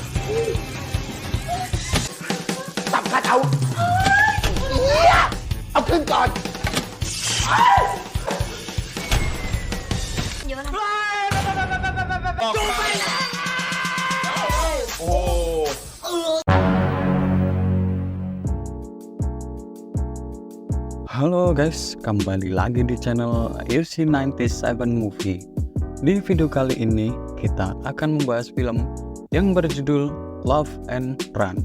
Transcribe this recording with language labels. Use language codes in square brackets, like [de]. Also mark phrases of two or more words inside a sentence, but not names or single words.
[th] สับคัดเอาเอาขึ้นก่อน เยอะนะ โอ้ [id] Halo guys, kembali lagi di channel RC97 Movie. Di video kali ini kita akan membahas film yang berjudul Love and Run.